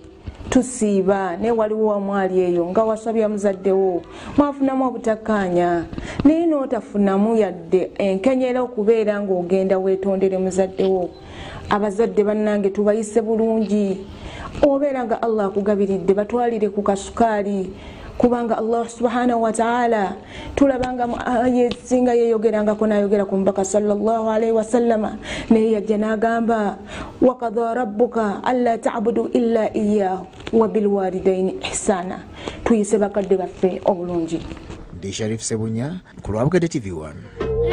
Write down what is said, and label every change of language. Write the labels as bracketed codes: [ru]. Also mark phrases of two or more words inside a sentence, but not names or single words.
[lg] Tusiiba ne waliwo wamwali eyo nga wasabya muzaddewo mwafunamu obutakkaanya naye n'otafunamu yadde enkenyera okubeera ng'ogenda weetondere muzaddewo. Abazadde bannange tubayise bulungi, obeera nga Allah akugabiridde batwalire ku kasukaali kubanga Allah [ar] سبحانه وتعالى [lg] tulabanga yesinga yeyogerangako n'ayogera ku mubaka [ar] صلى الله عليه وسلم [lg] naye yajja n'agamba [ar] وقضى ربك ألا تعبدوا إلا إياه وبالوالدين إحسانا. [lg] Tuyise bakadde baffe obulungi. Ndi Sharif Sebunya ku Lwabukadde TV 1.